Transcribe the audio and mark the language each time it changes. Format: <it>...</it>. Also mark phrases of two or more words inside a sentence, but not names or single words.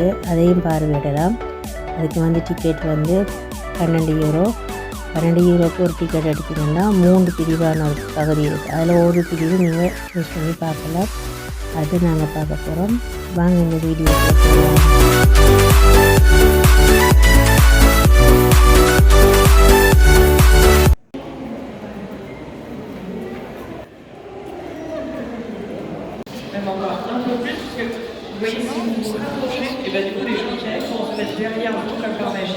<ta>அதையும் பார்வையிடலாம். அதுக்கு வந்து டிக்கெட் வந்து 12 யூரோ. 12 யூரோக்கு ஒரு டிக்கெட் எடுத்திங்கன்னா 3 பிரிவான ஒரு பகுதி இருக்குது. அதில் ஒரு பிரிவு நீங்கள் சூஸ் பண்ணி பார்க்கலாம். அது நாங்கள் பார்க்க போகிறோம். வாங்க இந்த வீடியோ பார்க்கலாம்.</ta> <fr>Même encore un peu plus, parce que vous voyez, si vous vous rapprochez, et bien du coup, les gens qui arrivent vont se mettre derrière vous comme par magie.</fr>